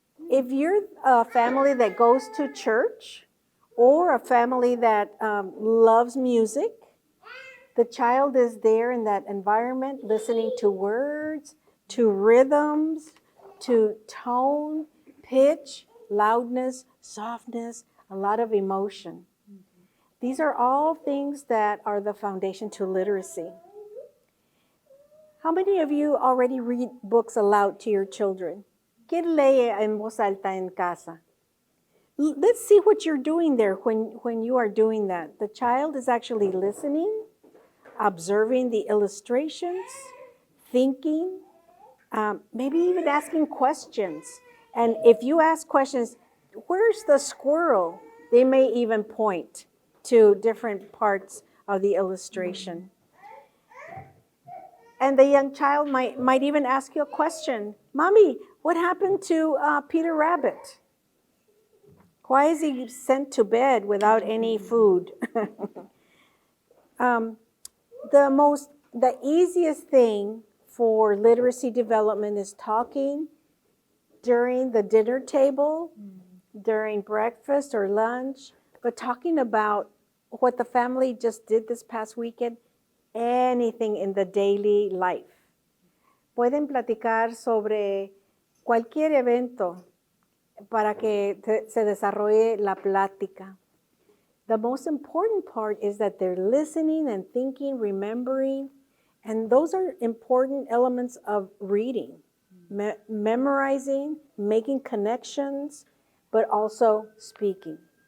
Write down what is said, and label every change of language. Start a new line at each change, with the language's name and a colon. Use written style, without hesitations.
English: If you're a family that goes to church or a family that loves music, the child is there in that environment listening to words, to rhythms, to tone, pitch, loudness, softness, a lot of emotion. These are all things that are the foundation to literacy. How many of you already read books aloud to your children?
Spanish: ¿Quién lee en voz alta en casa?
English: Let's see what you're doing there when you are doing that. The child is actually listening, observing the illustrations, thinking, maybe even asking questions. And if you ask questions, where's the squirrel? They may even point to different parts of the illustration. And the young child might even ask you a question. Mommy, what happened to Peter Rabbit? Why is he sent to bed without any food? The easiest thing for literacy development is talking during the dinner table, during breakfast or lunch, but talking about what the family just did this past weekend, anything in the daily life.
Spanish: Pueden platicar sobre cualquier evento para que se desarrolle la plática.
English: The most important part is that they're listening and thinking, remembering, and those are important elements of reading. Memorizing, making connections, but also speaking.